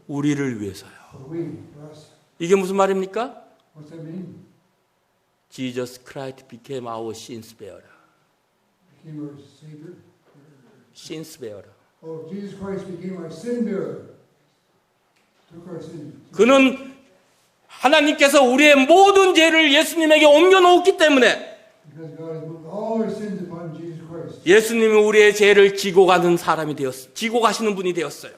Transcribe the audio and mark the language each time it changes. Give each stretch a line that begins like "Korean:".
Korean: 우리를 위해서요.
English: For we, for us.
Korean: 이게 무슨 말입니까?
English: What's that mean? Jesus Christ became our sins bearer. Became our Savior. sins bearer. Oh, Jesus Christ became our sin bearer. Took our sin.
Korean: 그는 하나님께서 우리의 모든 죄를 예수님에게 옮겨 놓았기 때문에
English: Because God has moved all our sins upon Jesus Christ.
Korean: 예수님이 우리의 죄를 지고 가는 사람이 되었어요. 지고 가시는 분이 되었어요.